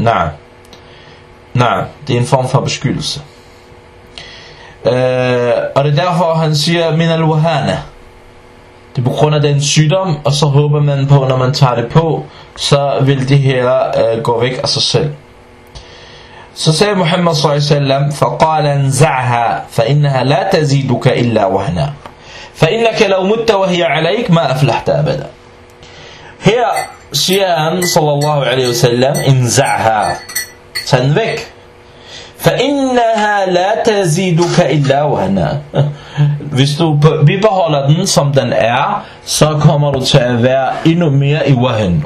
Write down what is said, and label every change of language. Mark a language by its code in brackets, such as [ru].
[da] Nej, det er en form for beskyttelse. Og det er derfor, han siger, min al-wahana. Det er på grund af den sygdom, og så håber man på, når man tager det på, så vil det her gå væk af sig selv. Så sagde Muhammad sallallahu alaihi wasallam, [ar] فَقَالَ انْزَعْهَا فَإِنَّهَا لَا تَزِيدُكَ إِلَّا وَهْنَا فَإِنَّكَ لَوْ مُتَّ وَهِيَ عَلَيْكَ مَا أَفْلَحْتَ أَبَدًا. [da] Her siger han sallallahu alaihi wasallam, انْزَعْهَا, tag den væk. [ar] فَإِنَّهَا لَا تَزِيدُكَ إِلَّا وَهْنَا. [da] Hvis du bibeholder den, som den er, så kommer du til at være endnu mere i wahn.